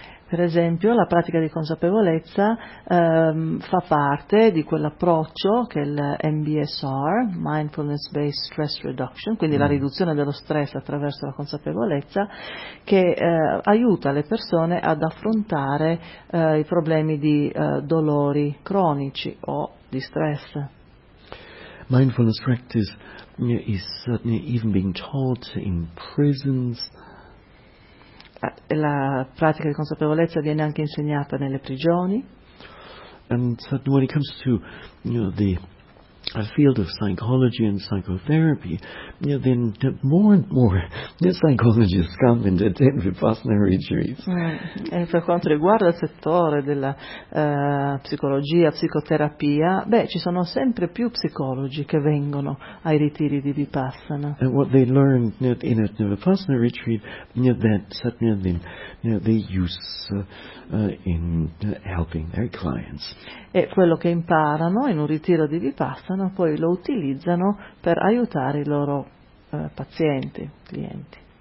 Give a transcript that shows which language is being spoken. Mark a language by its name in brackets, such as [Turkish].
[Italian] Per esempio, la pratica di consapevolezza fa parte di quell'approccio che è il MBSR, Mindfulness Based Stress Reduction, quindi la riduzione dello stress attraverso la consapevolezza, che aiuta le persone ad affrontare i problemi di dolori cronici o di stress. [English] Mindfulness practice is certainly even being taught in prisons. [Italian] La pratica di consapevolezza viene anche insegnata nelle prigioni. [English] And certainly when it comes to the field of psychology and psychotherapy, then more and more psychologists come and attend Vipassana retreats. [Italian] E per quanto riguarda il settore della psicologia, psicoterapia, ci sono sempre più psicologi che vengono ai ritiri di Vipassana. [English] And what they learn in a Vipassana retreat that certainly then they use in helping their clients. [Italian] E quello che imparano in un ritiro di Vipassana poi lo utilizzano per aiutare i loro pazienti, clienti.